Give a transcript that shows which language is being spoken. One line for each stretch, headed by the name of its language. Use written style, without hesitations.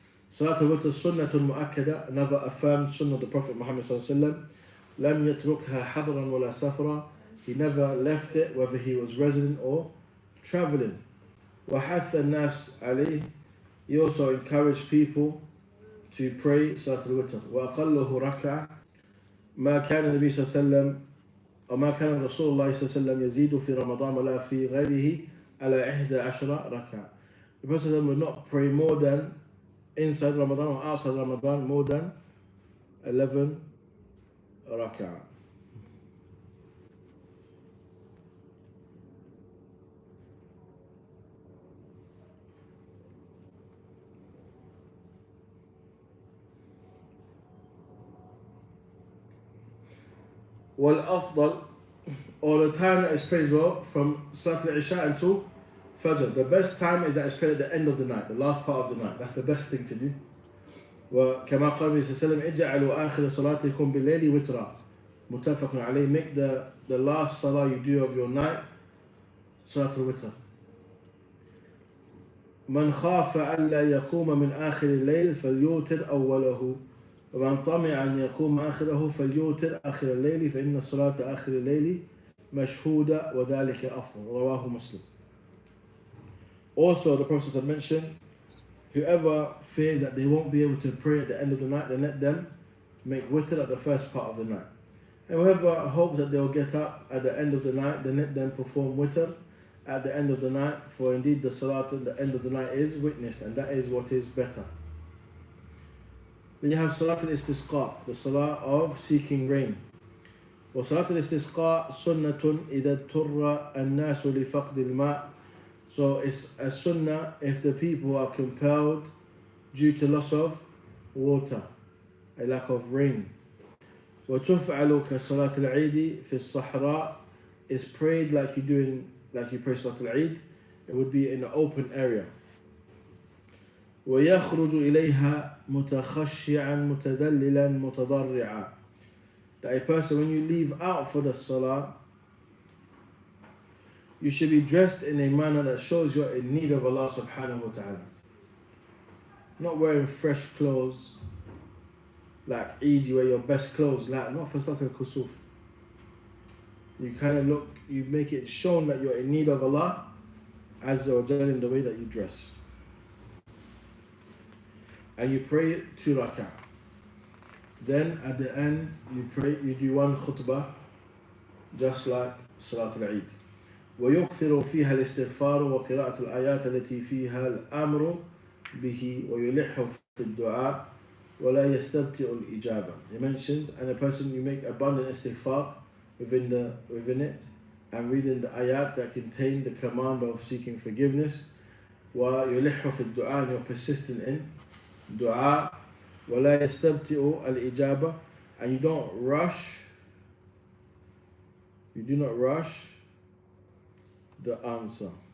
English: Salat al-Witr sunnatun mu'akkada, another affirmed sunnah of the Prophet Muhammad sallallahu alaihi wasallam.
Arabic: لم يتركها حضرا ولا سفرا.
English: He never left it whether he was resident or traveling.
Arabic: وحث الناس عليه.
English: He also encouraged people to pray Salat al-Witr.
Arabic: وأقله ركعة. ما كان النبي صلى الله عليه وسلم وما كان رسول الله صلى الله عليه وسلم يزيد في رمضان ولا في غيره على 11 ركعة.
English: The Prophet would not pray more than inside Ramadan or outside Ramadan more than 11 rak'ah.
Arabic: والأفضل,
English: or the time that is prayed as well, from Salat al-Isha until Fajr. The best time is that it's prayed at the end of the night, the last part of the night. That's the best thing to do.
Arabic: وكما قال النبي صلى الله عليه وسلم اجعلوا آخر صلاتكم بالليل وترا. متفق عليه.
English: Make the last salah you do of your night Salat al-Witr.
Arabic: من خاف ألا يقوم من آخر الليل فليوتر أوله ومن طمع أن يقوم آخره فليوتر آخر الليل فإن صلاة آخر الليل مشهودة وذلك أفضل. رواه مسلم.
English: Also, the Prophet had mentioned, whoever fears that they won't be able to pray at the end of the night, then let them make witr at the first part of the night. And whoever hopes that they will get up at the end of the night, then let them perform witr at the end of the night, for indeed the salat at the end of the night is witnessed, and that is what is better. Then you have Salat al-Istisqa, the salah of seeking rain.
Arabic: وصلاة الاستسقاء سنة إذا اضطر الناس لفقد الماء.
English: So it's a sunnah if the people are compelled due to loss of water, a lack of rain.
Arabic: وتفعل كصلاة العيد في الصحراء,
English: is prayed like you pray Salat al-Eid. It would be in an open area.
Arabic: ويخرج إليها متخشعا متذللا متضرعا.
English: that a person, when you leave out for the salah, you should be dressed in a manner that shows you're in need of Allah subhanahu wa ta'ala. Not wearing fresh clothes, like Eid, you wear your best clothes, like not for Salat al-Kusuf. You kind of look, you make it shown that you're in need of Allah Azza wa Jalla in the way that you dress. And you pray 2 rak'ah. Then at the end, you do 1 khutbah, just like Salat al-Eid.
Arabic: ويكثر فيها الاستغفار وقراءة الآيات التي فيها الأمر به ويلح في الدعاء ولا يستبطئ الإجابة.
English: He mentions, and a person, you make abundant istighfar within it, and reading the ayat that contain the command of seeking forgiveness.
Arabic: ويلح في الدعاء,
English: and you're persistent in dua.
Arabic: ولا يستبطئ الإجابة,
English: and you do not rush the answer.